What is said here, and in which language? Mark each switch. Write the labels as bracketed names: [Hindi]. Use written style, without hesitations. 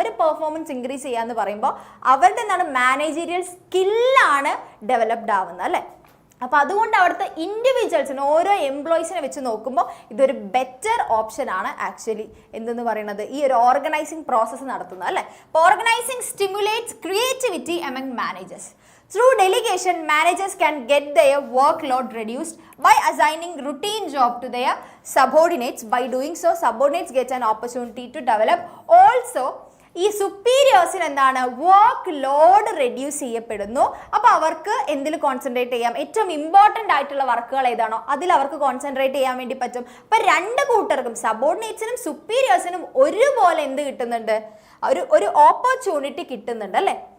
[Malayalam] അവർ performance increase ചെയ്യാന്ന് പറയുമ്പോൾ അവരുടെ എന്താണ് മാനേജീരിയൽ സ്കില്ലാണ് ഡെവലപ്ഡ് ആവുന്നത് അല്ലേ. അപ്പോൾ അതുകൊണ്ട് അവിടുത്തെ ഇൻഡിവിജ്വൽസിന് ഓരോ എംപ്ലോയീസിനെ വെച്ച് നോക്കുമ്പോൾ ഇതൊരു ബെറ്റർ ഓപ്ഷൻ ആണ് ആക്ച്വലി എന്തെന്ന് പറയുന്നത്, ഈ ഒരു ഓർഗനൈസിങ് പ്രോസസ്സ് നടത്തുന്നത് അല്ലേ. [English] അപ്പോൾ organising stimulates creativity among managers. Through delegation, managers can get their workload reduced by assigning routine job to their subordinates. By doing so, subordinates get an opportunity to develop. [Malayalam] Also, ഈ സുപ്പീരിയേഴ്സിന് എന്താണ് work load reduce ചെയ്യപ്പെടുന്നു. അപ്പോൾ അവർക്ക് എന്തിൽ concentrate ചെയ്യാം, ഏറ്റവും important ആയിട്ടുള്ള വർക്കുകൾ ഏതാണോ അതിൽ അവർക്ക് കോൺസെൻട്രേറ്റ് ചെയ്യാൻ വേണ്ടി പറ്റും. അപ്പോൾ രണ്ട് കൂട്ടർക്കും സബോർഡിനേറ്റ്സിനും സുപ്പീരിയേഴ്സിനും ഒരുപോലെ എന്ത് കിട്ടുന്നുണ്ട്, ഒരു ഓപ്പർച്യൂണിറ്റി കിട്ടുന്നുണ്ട് അല്ലേ.